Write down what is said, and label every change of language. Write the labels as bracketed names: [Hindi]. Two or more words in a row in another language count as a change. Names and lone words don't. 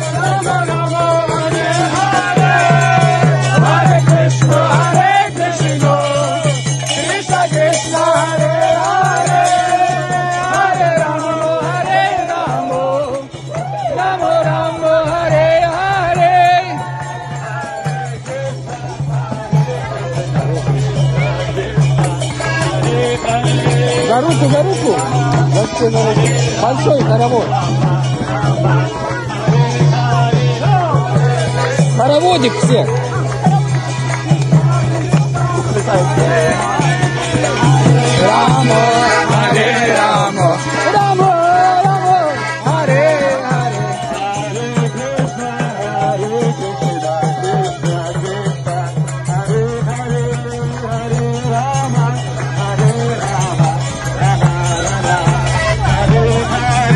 [Sanskrit] हरे कृष्ण हरे कृष्ण कृष्ण कृष्ण हरे हरे हरे राम हरे राम राम राम हरे हरे. [Russian] За руку, за руку. Большой хоровод. Хороводик всех. [Sanskrit] राम हरे राम राम राम, हरे हरे. हरे कृष्ण हरे कृष्ण कृष्ण कृष्ण हरे हरे हरे राम हरे राम राम राम हरे हरे.